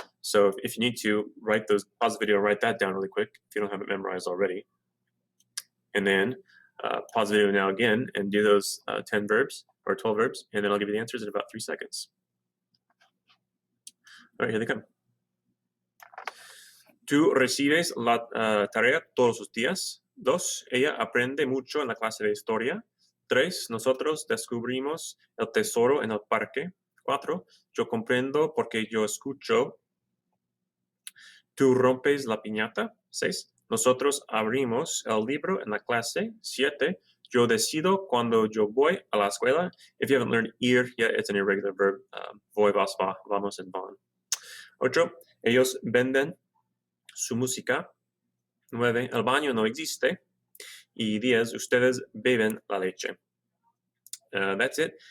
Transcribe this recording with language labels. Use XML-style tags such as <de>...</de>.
<en>So if you need to, pause the video, write that down really quick, if you don't have it memorized already. And then pause the video now again and do those 10 verbs or 12 verbs, and then I'll give you the answers in about 3 seconds. All right, here they come.</en> <es>Tú recibes la tarea todos los días. 2, ella aprende mucho en la clase de historia. 3, nosotros descubrimos el tesoro en el parque. 4, yo comprendo porque yo escucho. Tú rompes la piñata. 6, nosotros abrimos el libro en la clase. 7, yo decido cuando yo voy a la escuela.</es> <en>If you haven't learned ir yet, it's an irregular verb.</en> <es>Voy, vas, va, vamos, and van. 8, ellos venden su música. 9, el baño no existe. Y 10, ustedes beben la leche.</es> <en>That's it.</en>